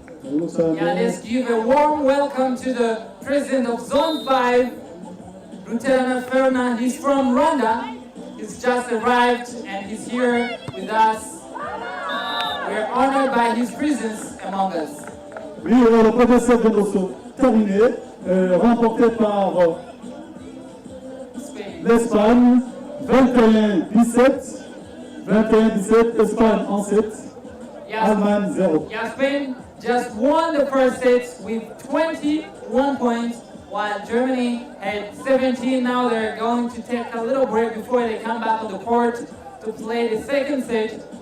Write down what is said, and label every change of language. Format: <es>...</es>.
<en>Yeah, let's give a warm welcome to the president of Zone 5, Lieutenant Fernand. He's from Rwanda. He's just arrived and he's here with us. We're honored by his presence among us.</en> <fr>Oui, le premier set vient de se terminer, remporté par l'Espagne, 21-17, 21-17, Espagne en 7, Allemagne 0.</fr> <en>Yeah, Spain just won the first set with 21 points, while Germany had 17. Now they're going to take a little break before they come back on the court to play the second set.</en>